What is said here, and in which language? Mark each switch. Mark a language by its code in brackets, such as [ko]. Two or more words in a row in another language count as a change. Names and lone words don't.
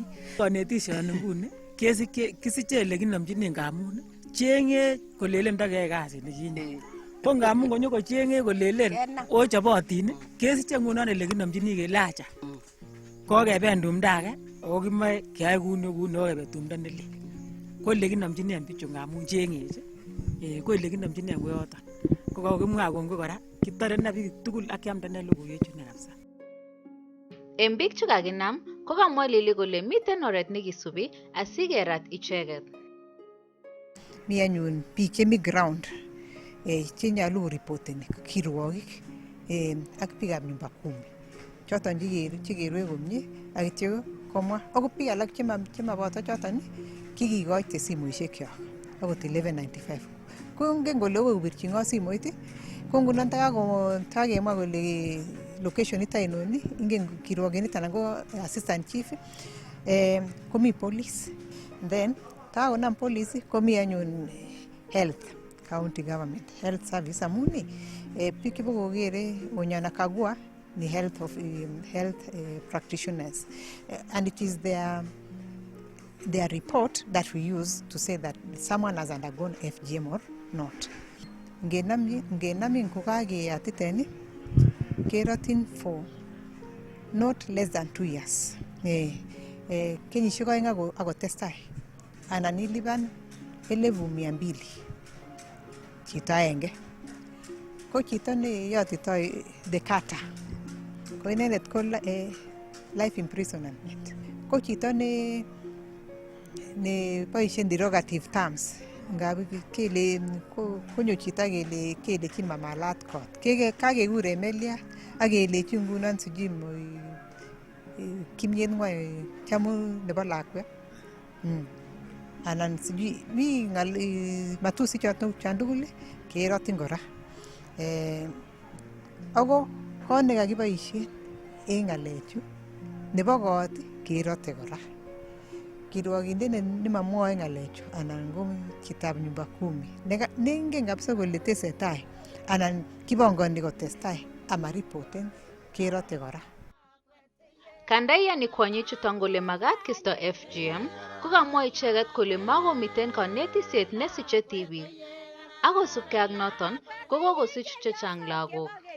[kln] Konetishoni nguni kisiche ele kinomchini ngamun cheng'e kolelen ndakeyai kasit nekinye ko ngamun konyo kocheng'e kolelen ochobotin kesiche ngunon ele kinomchini kele acha kokeben tumdo age ako kimoe keyai kuni kokebe tumdo nelel ko ele kinomchini en bichu ngamun cheng'ech ko ele kinomchini en koyoton ko kakimwa kongoi kora kitore ne biik tugul ak kiamda ne logoiwechu ne kabisa. En biik che kakinam ko kamwa Lili kole miten oret nekisubi asikerat icheket. Mi anyun biik chemi ground chenyolu koripoteni kirwokik ak biikab nyumba kumi choton chekerue komie ak ityo komwa ako biik alak chemaboto choton kikikoite simoishekwak akot 1195 ko ngen kole obirchi ng'o simoit ko ngunon takakemwa kole location ito ainon ingen kirwokindet anan ko [en] assistant chief [kln] komi police then takonam police komi anyun [en] health county government health service [kln] amun biik chebokokere onyana kagua ni [en] health practitioners and it is their report that we use to say that someone has undergone FGM or not. [kln] Ngenamin kokakeyatiten kerotin [en] for not less than 2 years. [kln] Kenyisiek oeng akotestai anan ilipan 200,000 chito aenge. Ko chito neyotitoi [en] the carter [kln] ko inendet ko [en] life imprisonment. [kln] Ko chito ne boisien [en] derogative terms [kln] ngab kele konyo chito kele chimamalat kot kakekure meliat ak kelechi ngunon sijui kimyet ngwai chamu nebo lakwet anan sijui mi matusi choton tugul kerotin kora ako kot nekakiboisien en ng'alechu nebo kot kerote kora kirwokindet nemamwoe ng'alechu anan ko chitab nyumba kumi neingen kabisa kole tesetai anan kibongoni kotestai ama ripoten kerote kora. Kanda iyani kwonyichuton kole magat kisto FGM ko kamwa icheket kole makomiten konetisiet nesiche tibiik akosubkei ak noton ko kokosich chechang lagok.